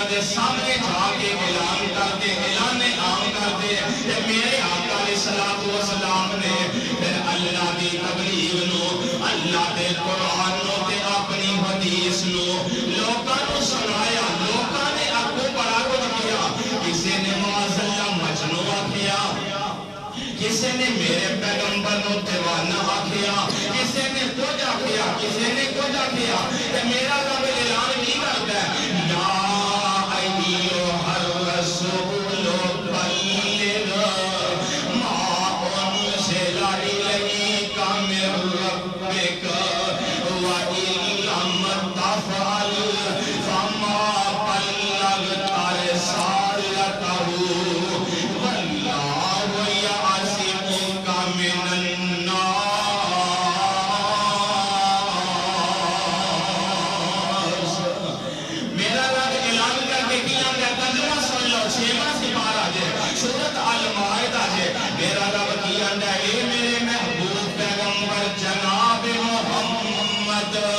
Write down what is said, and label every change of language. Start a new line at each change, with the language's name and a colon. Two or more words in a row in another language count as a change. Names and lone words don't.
Urdu: سامنے جا کے اعلان کرتے اعلان عام کرتے
Punjabi: کہ میرے آقا
Arabic: علیہ الصلوۃ والسلام
Punjabi: نے پھر اللہ دی تبلیغ نو اللہ دے قرآن نو تے اپنی حدیث نو لوکاں نو سنایا لوکاں نے اگوں بڑا کچھ کیا کسی نے
Arabic: معاذ اللہ
Punjabi: مجنون آکھیا کسی نے میرے پیغمبر نو دیوانہ آکھیا کسی نے کچھ آکھیا کسی نے کچھ آکھیا کہ میرا رب اعلان نہیں کرتا ہے
Arabic: یا ایھا الرسول بلغ ما انزل الیک من ربک وان لم تفعل فما بلغت رسالتہ واللہ یعصمک من الناس
Punjabi: میرا رب اعلان کر کے کیا گیا ترجمہ سن لو 6واں سپارہ جے سورۃ المائدہ جے میرا رب کیا گیا اے میرے محبوب پیغمبر جناب محمد